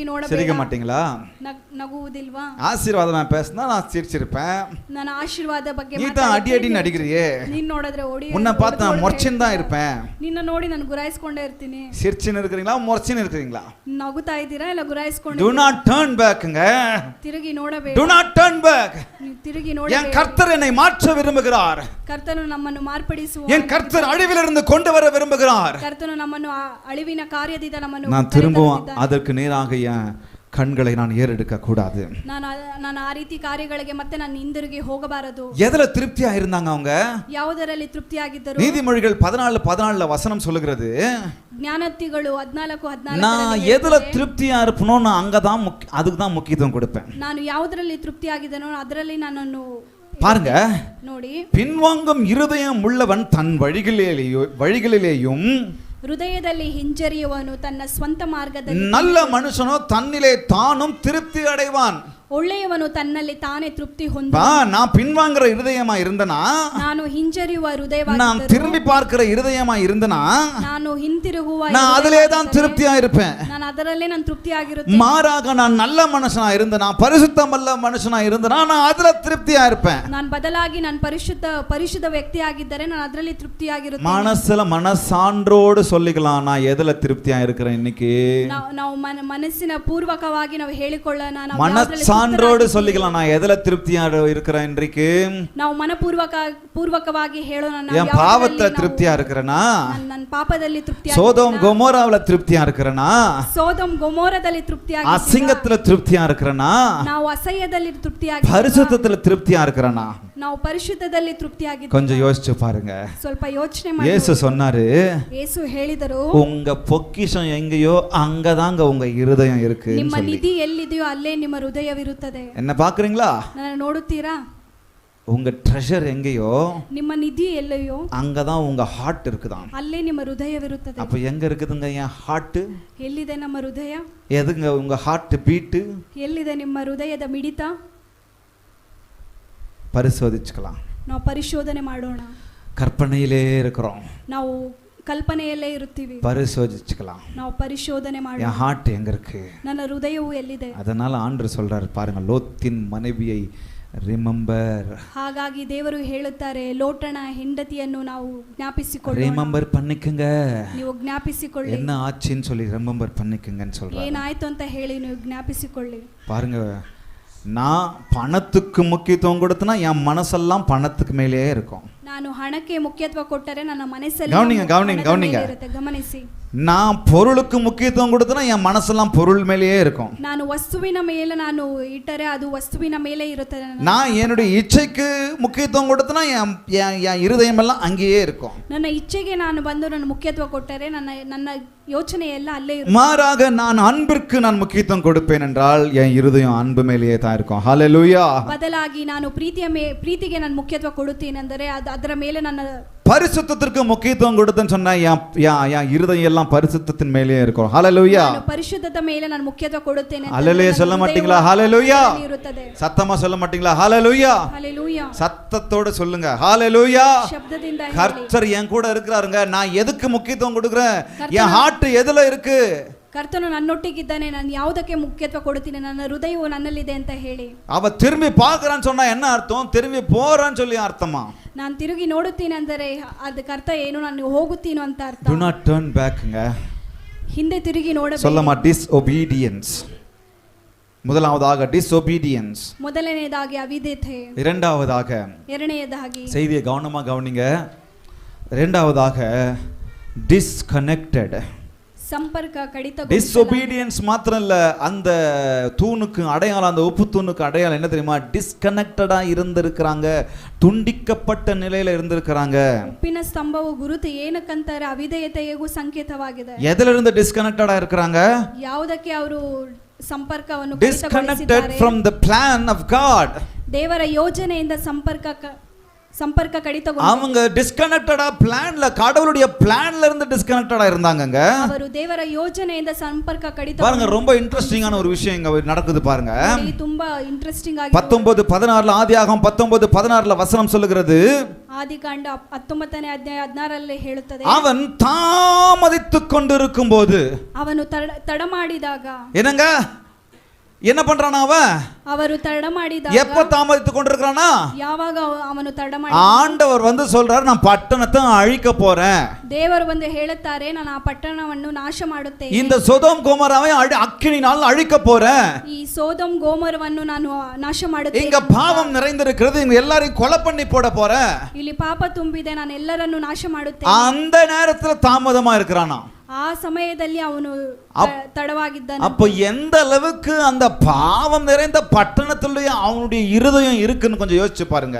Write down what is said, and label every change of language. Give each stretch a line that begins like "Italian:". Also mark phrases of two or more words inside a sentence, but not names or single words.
Tamil: சிரிக்க
Kannada: ನೋಡಬೇಡ.
Tamil: மாட்டீங்களா?
Kannada: ನಗುವುದಿಲ್ವಾ?
Tamil: ஆசீர்வாதம் நான் பேசினா நான் சிரிச்சிருப்பேன்.
Kannada: ನನ್ನ ಆಶೀರ್ವಾದ ಬಗ್ಗೆ
Tamil: நீ தான் அடி அடி நடிக்கிறியே.
Kannada: ನೀನ್ ನೋಡಿದ್ರೆ ಓಡಿ
Tamil: உன்னை பார்த்து நான் முறைச்சின்னு தான் இருப்பேன்.
Kannada: ನಿನ್ನ ನೋಡಿ ನಾನು ಗುರಾಯಿಸ್ಕೊಂಡೇ ಇರ್ತೀನಿ.
Tamil: சிரிச்சின்னு இருக்கிறீங்களா முறைச்சின்னு இருக்கிறீங்களா?
Kannada: ನಗುತ್ತಾ ಇದ್ದೀರಾ ಇಲ್ಲ ಗುರಾಯಿಸ್ಕೊಂಡು?
English: Do not turn backங்க.
Kannada: ತಿರುಗಿ ನೋಡಬೇಡ.
English: Do not turn back.
Kannada: ನೀವು ತಿರುಗಿ
Tamil: என்
Kannada: ನೋಡಬೇಡ.
Tamil: கர்த்தர் என்னை மாற்ற விரும்புகிறார்.
Kannada: ಕರ್ತನು ನಮ್ಮನ್ನು ಮಾರ್ಪಡಿಸುವ.
Tamil: என் கர்த்தர் அழிவிலிருந்து கொண்டு வர விரும்புகிறார்.
Kannada: ಕರ್ತನು ನಮ್ಮನ್ನು ಅಳಿವಿನ ಕಾರ್ಯದಿಂದ ನಮ್ಮನ್ನು
Tamil: நான் திரும்பவும் அதற்கு நேராக என் கண்களை நான் ஏறெடுக்க கூடாது.
Kannada: ನಾನು ಆ ರೀತಿ ಕಾರ್ಯಗಳಿಗೆ ಮತ್ತೆ ನಾನು ಹಿಂದಿರುಗಿ ಹೋಗಬಾರದು.
Tamil: எதுல திருப்தியா இருந்தாங்க அவங்க?
Kannada: ಯಾವುದರಲ್ಲಿ ತೃಪ್ತಿಯಾಗಿದ್ದರು?
Tamil: நீதிமொழிகள் 14:14 வசனம் சொல்லுகிறது,
Kannada: ಜ್ಞಾನೋಕ್ತಿಗಳು 14:14
Tamil: நான் எதுல திருப்தியா இருப்பனோ நான் அங்கதான் அதுக்கு தான் முக்கியத்துவம் கொடுப்பேன்.
Kannada: ನಾನು ಯಾವುದರಲ್ಲಿ ತೃಪ್ತಿಯಾಗಿದ್ದನೋ ಅದರಲ್ಲಿ ನನ್ನನ್ನು
Tamil: பாருங்க,
Kannada: ನೋಡಿ.
Tamil: பின்வாங்கும் இருதயம் உள்ளவன் தன் வழிகளிலேயும்
Kannada: ಹೃದಯದಲ್ಲಿ ಹಿಂಜರಿಯುವನು ತನ್ನ ಸ್ವಂತ ಮಾರ್ಗದಲ್ಲಿ.
Tamil: நல்ல மனுஷனோ தன்னிலே தானும் திருப்தி அடைவான்.
Kannada: ಒಳ್ಳೆಯವನು ತನ್ನಲ್ಲಿ ತಾನೇ ತೃಪ್ತಿ ಹೊಂದ.
Tamil: நான் பின்வாங்குற இருதயமா இருந்தனா,
Kannada: ನಾನು ಹಿಂಜರಿಯುವ ಹೃದಯವಾಗಿ,
Tamil: நான் திரும்பி பார்க்கிற இருதயமா இருந்தனா,
Kannada: ನಾನು ಹಿಂತಿರುಗುವ,
Tamil: நான் அதிலே தான் திருப்தியா இருப்பேன்.
Kannada: ನಾನು ಅದರಲ್ಲೇ ನಾನು ತೃಪ್ತಿಯಾಗಿರುತ್ತೇನೆ.
Tamil: மாறாக நான் நல்ல மனுஷனா இருந்தனா, பரிசுத்தமல்ல மனுஷனா இருந்தனா, நான் அதுல திருப்தியா இருப்பேன்.
Kannada: ನಾನು ಬದಲಾಗಿ ನಾನು ಪರಿಶುದ್ಧ ವ್ಯಕ್ತಿಯಾಗಿದ್ದರೆ ನಾನು ಅದರಲ್ಲಿ ತೃಪ್ತಿಯಾಗಿರುತ್ತೇನೆ.
Tamil: மனசுல மனசான்றோடு சொல்லிக்கலாம், நான் எதுல திருப்தியா இருக்கிறேன் இன்னைக்கு.
Kannada: ನಾವು ಮನಸ್ಸಿನ ಪೂರ್ವಕವಾಗಿ ನಾವು ಹೇಳಿಕೊಳ್ಳೋಣ, ನಾವು
Tamil: மனசான்றோடு சொல்லிக்கலாம், நான் எதுல திருப்தியா இருக்கிறேன் இன்றைக்கு.
Kannada: ನಾವು ಪೂರ್ವಕವಾಗಿ ಹೇಳೋಣ,
Tamil: என் பாவத்துல திருப்தியா இருக்கிறேனா,
Kannada: ನನ್ನ ಪಾಪದಲ್ಲಿ ತೃಪ್ತಿಯಾಗಿದ್ದೇನೆ,
Tamil: சோதோம் கொமோராவுல திருப்தியா இருக்கிறேனா,
Kannada: ಸೋದೋಮ್ ಗೊಮೋರದಲ್ಲಿ ತೃಪ್ತಿಯಾಗಿದ್ದೇನೆ,
Tamil: அசிங்கத்துல திருப்தியா இருக்கிறேனா,
Kannada: ನಾವು ಅಸಹ್ಯದಲ್ಲಿ ತೃಪ್ತಿಯಾಗಿದ್ದೇವೆ,
Tamil: பரிசுத்தத்துல திருப்தியா இருக்கிறேனா?
Kannada: ನಾವು ಪರಿಶುದ್ಧದಲ್ಲಿ ತೃಪ್ತಿಯಾಗಿದ್ದೇವೆ.
Tamil: கொஞ்சம் யோசிச்சு பாருங்க.
Kannada: ಸ್ವಲ್ಪ ಯೋಚನೆ ಮಾಡಿ.
Tamil: இயேசு சொன்னாரு,
Kannada: ಯೇಸು ಹೇಳಿದರು,
Tamil: உங்க பொக்கிஷம் எங்கேயோ அங்கதாங்க உங்க இருதயம் இருக்கு.
Kannada: ನಿಮ್ಮ ನಿಧಿ ಎಲ್ಲಿದೆಯೋ ಅಲ್ಲೇ ನಿಮ್ಮ ಹೃದಯವಿರುತ್ತದೆ.
Tamil: என்ன பாக்குறீங்களா?
Kannada: ನನ್ನ ನೋಡುತ್ತೀರಾ?
Tamil: உங்க ட்ரெஷர் எங்கேயோ
Kannada: ನಿಮ್ಮ ನಿಧಿ ಎಲ್ಲಿಯೋ
Tamil: அங்கதான் உங்க ஹார்ட் இருக்குதான்.
Kannada: ಅಲ್ಲೇ ನಿಮ್ಮ ಹೃದಯವಿರುತ್ತದೆ.
Tamil: அப்ப எங்க இருக்குதுங்க என் ஹார்ட்?
Kannada: ಎಲ್ಲಿದೆ ನಮ್ಮ ಹೃದಯ?
Tamil: எதுங்க உங்க
English: heart beat?
Kannada: ಎಲ್ಲಿದೆ ನಿಮ್ಮ ಹೃದಯದ ಮಿಡಿತ?
Tamil: பரிசோதிச்சுக்கலாம்.
Kannada: ನಾವು ಪರಿಶೋಧನೆ ಮಾಡೋಣ.
Tamil: கற்பனையிலே இருக்கிறோம்,
Kannada: ನಾವು ಕಲ್ಪನೆಯಲ್ಲೇ ಇರುತ್ತೀವಿ.
Tamil: பரிசோதிச்சுக்கலாம்.
Kannada: ನಾವು ಪರಿಶೋಧನೆ ಮಾಡೋಣ,
Tamil: என் ஹார்ட் எங்க இருக்கு?
Kannada: ನನ್ನ ಹೃದಯವು ಎಲ್ಲಿದೆ?
Tamil: அதனால ஆண்டவர் சொல்றாரு பாருங்க, லோத்தின் மனைவியை ரிமெம்பர்.
Kannada: ಹಾಗಾಗಿ ದೇವರು ಹೇಳುತ್ತಾರೆ, ಲೋಟನ ಹೆಂಡತಿಯನ್ನು ನಾವು ಜ್ಞಾಪಿಸಿಕೊಳ್ಳೋಣ.
Tamil: ரிமெம்பர் பண்ணிக்கங்க,
Kannada: ನೀವು ಜ್ಞಾಪಿಸಿಕೊಳ್ಳಿ.
Tamil: என்ன ஆச்சுன்னு சொல்லி ரிமெம்பர் பண்ணிக்கங்கன்னு சொல்றாரு.
Kannada: ಏನಾಯ್ತು ಅಂತ ಹೇಳಿ ನೀವು ಜ್ಞಾಪಿಸಿಕೊಳ್ಳಿ.
Tamil: பாருங்க, நான் பணத்துக்கு முக்கியத்துவம் கொடுத்தனா என் மனசெல்லாம் பணத்துக்கு மேலேயே இருக்கும்.
Kannada: ನಾನು ಹಣಕ್ಕೆ ಮುಖ್ಯತ್ವ ಕೊಟ್ಟರೆ ನನ್ನ ಮನಸ್ಸಲ್ಲಿ
Tamil: கவனிங்க.
Kannada: ಗಮನಿಸಿ.
Tamil: நான் பொருளுக்கு முக்கியத்துவம் கொடுத்தனா என் மனசெல்லாம் பொருள் மேலேயே இருக்கும்.
Kannada: ನಾನು ವಸ್ತುವಿನ ಮೇಲೆ ನಾನು ಇಟ್ಟರೆ ಅದು ವಸ್ತುವಿನ ಮೇಲೆ ಇರುತ್ತದೆ.
Tamil: நான் என்னுடைய இச்சைக்கு முக்கியத்துவம் கொடுத்தனா என் இருதயம் எல்லாம் அங்கேயே இருக்கும்.
Kannada: ನನ್ನ ಇಚ್ಛೆಗೆ ನಾನು ಬಂದು ನನ್ನ ಮುಖ್ಯತ್ವ ಕೊಟ್ಟರೆ ನನ್ನ ಯೋಚನೆ ಎಲ್ಲ ಅಲ್ಲೇ ಇರುತ್ತೆ.
Tamil: மாறாக நான் அன்பிற்கு நான் முக்கியத்துவம் கொடுப்பேன் என்றால் என் இருதயம் அன்பு மேலேயே தான் இருக்கும். ஹல்லேலூயா.
Kannada: ಬದಲಾಗಿ ನಾನು ಪ್ರೀತಿಗೆ ನಾನು ಮುಖ್ಯತ್ವ ಕೊಡುತ್ತೇನೆ ಅಂದರೆ ಅದರ ಮೇಲೆ ನನ್ನ
Tamil: பரிசுத்தத்திற்கு முக்கியத்துவம் கொடுத்தேன்னு சொன்னா என் இருதயம் எல்லாம் பரிசுத்தத்தின் மேலேயே இருக்கும். ஹல்லேலூயா.
Kannada: ನಾನು ಪರಿಶುದ್ಧತೆ ಮೇಲೆ ನಾನು ಮುಖ್ಯತ್ವ ಕೊಡುತ್ತೇನೆ.
Tamil: ஹல்லேலூயா சொல்ல மாட்டீங்களா? ஹல்லேலூயா.
Kannada: ಇರುತ್ತದೆ.
Tamil: சத்தமா சொல்ல மாட்டீங்களா? ஹல்லேலூயா. ஹல்லேலூயா. சத்தத்தோட சொல்லுங்க ஹல்லேலூயா.
Kannada: ಶಬ್ದದಿಂದ ಹೇಳಿ.
Tamil: கர்த்தர் என் கூட இருக்கிறாருங்க, நான் எதுக்கு முக்கியத்துவம் கொடுக்கிறேன்? என் ஹார்ட் எதுல இருக்கு?
Kannada: ಕರ್ತನು ನನ್ನೊಟ್ಟಿಗಿದ್ದಾನೆ, ನಾನು ಯಾವುದಕ್ಕೆ ಮುಖ್ಯತ್ವ ಕೊಡುತ್ತೀನಿ, ನನ್ನ ಹೃದಯವು ನನ್ನಲ್ಲಿದೆ ಅಂತ ಹೇಳಿ.
Tamil: அவ திரும்பி பார்க்கறான்னு சொன்னா என்ன அர்த்தம்? திரும்பி போறான்னு சொல்லி அர்த்தமா?
Kannada: ನಾನು ತಿರುಗಿ ನೋಡುತ್ತೀನಿ ಅಂದರೆ ಅದಕ್ಕೆ ಅರ್ಥ ಏನು? ನಾನು ಹೋಗುತ್ತೀನಿ ಅಂತ ಅರ್ಥ.
English: Do not turn back ங்க.
Kannada: ಹಿಂದೆ ತಿರುಗಿ ನೋಡಬೇಡಿ.
Tamil: சொல்லமா disobedience. முதலாவதாக disobedience,
Kannada: ಮೊದಲನೆಯದಾಗಿ ಅವಿಧೇಯತೆ,
Tamil: இரண்டாவதாக
Kannada: ಎರಡನೆಯದಾಗಿ
Tamil: செய்தியை கவனமா கவனிங்க, இரண்டாவதாக disconnected.
Kannada: ಸಂಪರ್ಕ ಕಡಿತಗೊಳಿಸಲಾಗಿದೆ.
Tamil: disobedience மாத்திரம் இல்ல, அந்த தூணுக்கு அடையாளம், அந்த உப்பு தூணுக்கு அடையாளம் என்ன தெரியுமா? டிஸ்கனெக்டடா இருந்திருக்கிறாங்க, துண்டிக்கப்பட்ட நிலையில இருந்திருக்கிறாங்க.
Kannada: ಉಪ್ಪಿನ ಸ್ತಂಭವು ಗುರುತು ಏನಕ್ಕಂತಾರೆ? ಅವಿಧೇಯತೆಗೂ ಸಂಕೇತವಾಗಿದೆ.
Tamil: எதில இருந்து டிஸ்கனெக்டடா இருக்கிறாங்க?
Kannada: ಯಾವುದಕ್ಕೆ ಅವರು ಸಂಪರ್ಕವನ್ನು
English: disconnected
Kannada: ಕಡಿತಗೊಳಿಸಿದ್ದಾರೆ?
English: from the plan of God.
Kannada: ದೇವರ ಯೋಜನೆಯಿಂದ ಸಂಪರ್ಕ ಕಡಿತಗೊಂಡು
Tamil: அவங்க டிஸ்கனெக்டடா பிளான்ல, கடவுளுடைய பிளான்ல இருந்து டிஸ்கனெக்டடா இருந்தாங்கங்க.
Kannada: ಅವರು ದೇವರ ಯೋಜನೆಯಿಂದ ಸಂಪರ್ಕ ಕಡಿತ.
Tamil: பாருங்க, ரொம்ப இன்ட்ரஸ்டிங்கான ஒரு விஷயம் இங்க நடக்குது பாருங்க.
Kannada: ಇದು ತುಂಬಾ ಇಂಟ್ರೆಸ್ಟಿಂಗ್ ಆಗಿದೆ.
Tamil: 19:16 ஆதியாகமம் 19:16 வசனம் சொல்லுகிறது,
Kannada: ಆದಿಕಾಂಡ 19ನೇ ಅಧ್ಯಾಯ 16ರಲ್ಲಿ ಹೇಳುತ್ತದೆ,
Tamil: அவன் தாமதித்துக் கொண்டிருக்கும் போது,
Kannada: ಅವನು ತಡ ಮಾಡಿದಾಗ,
Tamil: என்னங்க என்ன பண்றானா அவன்?
Kannada: ಅವರು ತಡ ಮಾಡಿದಾಗ,
Tamil: எப்ப தாமதித்துக் கொண்டிருக்கானா?
Kannada: ಯಾವಾಗ ಅವನು ತಡ ಮಾಡಿ,
Tamil: ஆண்டவர் வந்து சொல்றாரு, நான் பட்டணத்தை அழிக்க போறேன்.
Kannada: ದೇವರು ಬಂದು ಹೇಳುತ್ತಾರೆ, ನಾನು ಆ ಪಟ್ಟಣವನ್ನು ನಾಶ ಮಾಡುತ್ತೇನೆ.
Tamil: இந்த சோதோம் கோமோராவை அக்கினியால் அழிக்க போறேன்.
Kannada: ಈ ಸೋದೋಮ್ ಗೋಮರವನ್ನು ನಾನು ನಾಶ ಮಾಡುತ್ತೇನೆ.
Tamil: இங்க பாவம் நிறைந்திருக்கிறது, இங்க எல்லாரையும் கொலை பண்ணி போட போறேன்.
Kannada: ಇಲ್ಲಿ ಪಾಪ ತುಂಬಿದೆ, ನಾನು ಎಲ್ಲರನ್ನು ನಾಶ ಮಾಡುತ್ತೇನೆ.
Tamil: அந்த நேரத்துல தாமதமா இருக்கிறானா?
Kannada: ಆ ಸಮಯದಲ್ಲಿ ಅವನು ತಡವಾಗಿದ್ದಾನೆ.
Tamil: அப்ப எந்த அளவுக்கு அந்த பாவம் நிறைந்த பட்டணத்திலேயே அவனுடைய இருதயம் இருக்குன்னு கொஞ்சம் யோசிச்சு பாருங்க.